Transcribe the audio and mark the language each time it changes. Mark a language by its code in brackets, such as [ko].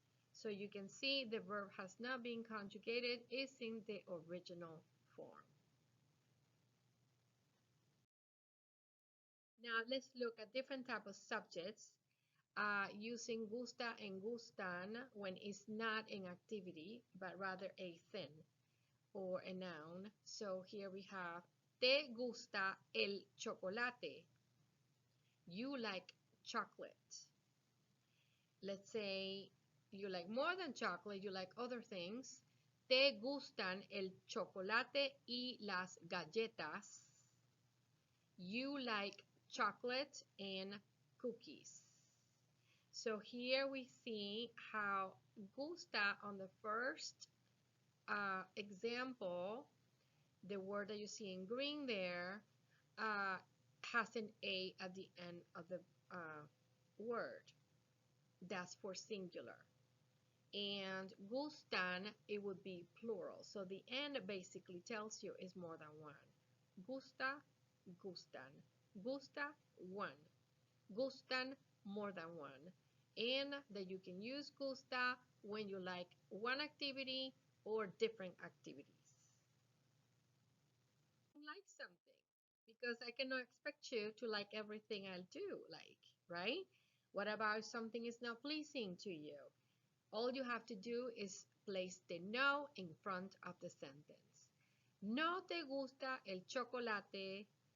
[en] So you can see the verb has not been conjugated, it's in the original form. Now let's look at different types of subjects using gusta and gustan when it's not an activity, but rather a thing. or a noun. So here we have, [es] ¿te gusta el chocolate? [en] You like chocolate. Let's say you like more than chocolate, you like other things. [es] ¿Te gustan el chocolate y las galletas? [en] You like chocolate and cookies. So here we see how gusta on the first example, the word that you see in green there, has an A at the end of the word. That's for singular. And gustan, it would be plural. So the end basically tells you is more than one. Gusta, gustan. Gusta, one. Gustan, more than one. And that you can use gusta when you like one activity or different activities. Like something, because I cannot expect you to like everything I'll do, right? What about if something is not pleasing to you? All you have to do is place the no in front of the sentence. [es] No te gusta el chocolate.